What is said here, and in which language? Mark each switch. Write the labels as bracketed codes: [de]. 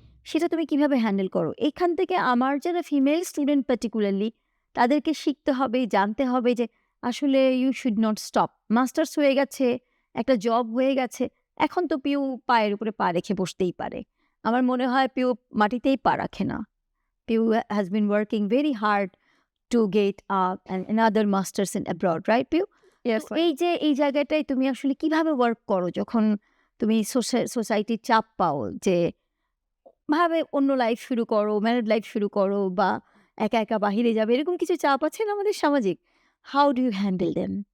[bn] সেটা তুমি কিভাবে হ্যান্ডেল করো? এখান থেকে আমার যারা ফিমেল স্টুডেন্ট পার্টিকুলারলি, তাদেরকে শিখতে হবে, জানতে হবে যে আসলে you should not stop. Masters হয়ে গেছে, একটা জব হয়ে গেছে, এখন তো পিউ পায়ের উপরে পা রেখে বসতেই পারে। আমার মনে হয় পিউ মাটিতেই পা রাখে না। [en] Piu has been working very hard to get another master's in abroad, right, Piu? Yes [bn] তো এই জায়গাটায় তুমি আসলে কিভাবে ওয়ার্ক করো যখন তুমি সোসাইটির চাপ পাও যে ভাবে অন্য লাইফ শুরু করো, ম্যারিড লাইফ শুরু করো বা একা, একা বাহিরে যাবে এরকম কিছু চাপ আছে না আমাদের সামাজিক? [en] How do you handle them?